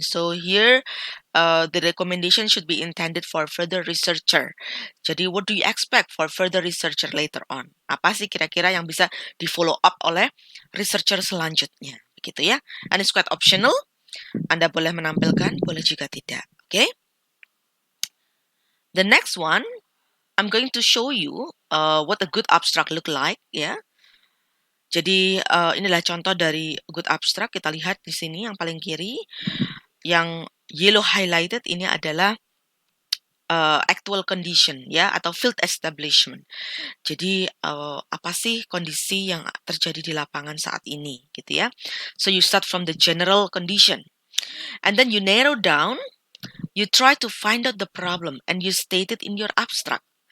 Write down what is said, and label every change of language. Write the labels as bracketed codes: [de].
[en] So here, the recommendation should be intended for further researcher. [id] Jadi [en] what do you expect for further researcher later on? [id] Apa sih kira-kira yang bisa di follow up oleh researcher selanjutnya? Begitu ya. [en] And it's quite optional. [id] Anda boleh menampilkan, boleh juga tidak. Okay? [en] The next one, I'm going to show you what a good abstract look like. Ya. [id] Jadi inilah contoh dari good abstract. Kita lihat di sini yang paling kiri, yang yellow highlighted ini adalah actual condition ya atau field establishment. Jadi apa sih kondisi yang terjadi di lapangan saat ini gitu ya. [en] So you start from the general condition and then you narrow down, you try to find out the problem and you state it in your abstract.